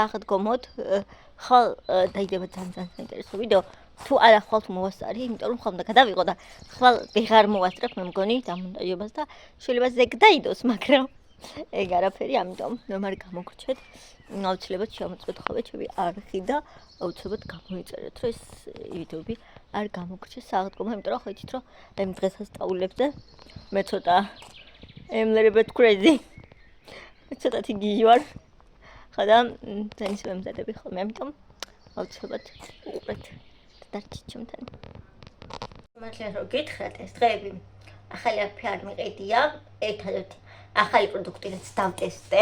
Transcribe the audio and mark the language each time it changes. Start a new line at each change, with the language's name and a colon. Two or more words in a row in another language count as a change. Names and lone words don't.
Georgian: ხალ დაიდება ძალიან საინტერესო ვიდეო, თუ არა ხვალ თუ მოვასწარი, იმიტომ რომ ხვალ გადავიღო და ხვალ ვეღარ მოვასწრებ მე მგონი დამონტაჟებას და შეიძლება ზეგ დაიდოს, მაგრამ ეგ არაფერი, ამიტომ რომ არ გამოგრჩეთ, აუცილებლად შემოწმეთ ხოლმე ჩემი არხი და აუცილებლად გამოიწერეთ, რომ ეს ვიდეოები არ გამოგრჩეს საღდგომო, იმიტომ რომ ხედით, რომ ამ დღეს ასწავლებზე მე ცოტა
English: I'm a little bit crazy.
Georgian: მე ცოტათი გიჟი ვარ. ხა და ძალიან ისე მემზადები ხოლმე, ამიტომ აუცილებლად უყურეთ და დარჩით ჩემთან. მართლა რომ გითხრათ ეს დღეები ახალი არაფერი არ მიყიდია, ერთადერთი ახალი პროდუქტიც დავტესტე.